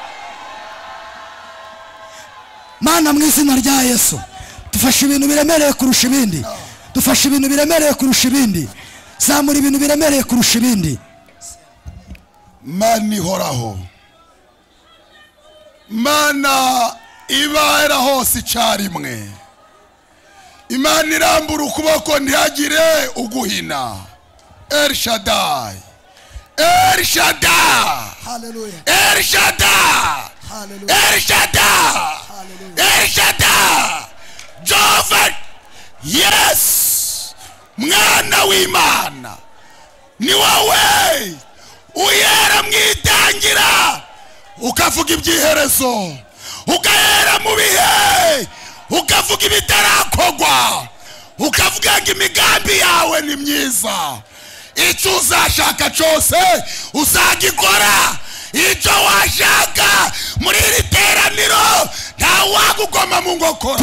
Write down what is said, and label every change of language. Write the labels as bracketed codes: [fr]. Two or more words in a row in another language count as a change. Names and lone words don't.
[rw] Mana mu izina rya Yesu dufashe ibintu biremereye kurusha ibindi, dufashe ibintu biremereye kurusha ibindi, zamura ibintu biremereye kurusha ibindi. Mana ihoraho, Mana ibera hose icyarimwe, Imana irambura ukuboko ntihagire uguhina. El Shaddai, El Shaddai, Hallelujah, El Shaddai, hallelujah, El Shaddai, El Shaddai, Jehovah. Yes, mwana w'Imana, ni wowe uyera mwitangira ukavuga ibyiherezo, ukahera mu bihe ukavuga ibitarakogwa, ukavuga ngo imigambi yawe ni myiza, icyo uzashaka cyose uzagikora, icyo washaka muri iri teraniro ntawagukoma mu ngokora.